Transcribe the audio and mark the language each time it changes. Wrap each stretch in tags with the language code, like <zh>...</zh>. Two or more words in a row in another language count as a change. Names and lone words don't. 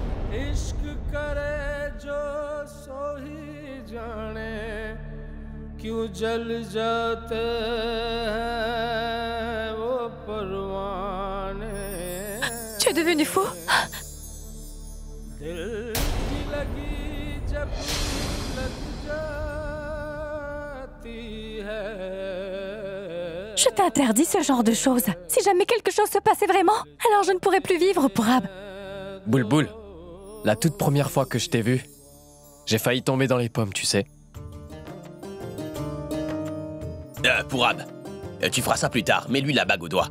<hi>इश्क करे जो सो ही जाने क्यों जल जाते हैं वो परवाने</hi> <fr>Tu es devenu fou?</fr> <hi>दिल की लगी जब लग जाती है</hi> <fr>Je t'ai interdit ce genre de choses. Si jamais quelque chose se passait vraiment, alors je ne pourrais plus vivre, Pourab. Boulboul, la toute première fois que je t'ai vu, j'ai failli tomber dans les pommes, tu sais. Pourab, tu feras ça plus tard, mets-lui la bague au doigt.</fr>